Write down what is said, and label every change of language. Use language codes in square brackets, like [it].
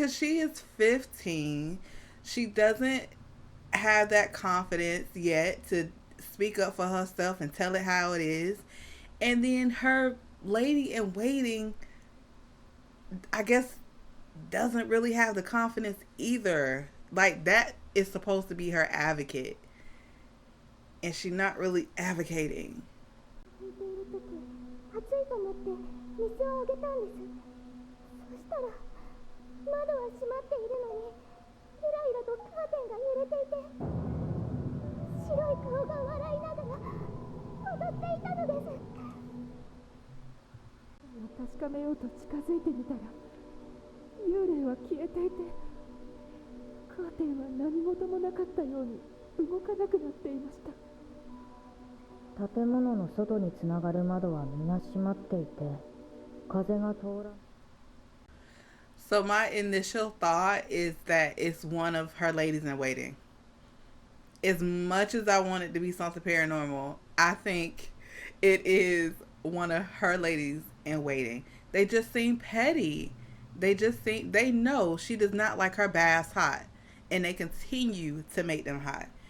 [en] Cuz she is 15. She doesn't have that confidence yet to speak up for herself and tell it how it is. And then her lady in waiting, I guess, doesn't really have the confidence either. Like, that is supposed to be her advocate, and she's not really advocating. [ja] 寝ているとき、暑いと思って水をあげたんです。そしたら窓は閉まっているのに、ゆらゆらとカーテンが揺れていて、白い顔が笑いながら踊っていたのです。確かめようと近づいてみたら幽霊は消えていて、カーテンは何事もなかったように動かなくなっていました。建物の外につながる窓は皆閉まっていて、風が通らん。 [en] So my initial thought is that it's one of her ladies in waiting. As much as I want it to be something paranormal, I think it is one of her ladies in waiting. They just seem petty. They know she does not like her baths hot, and they continue to make them hot.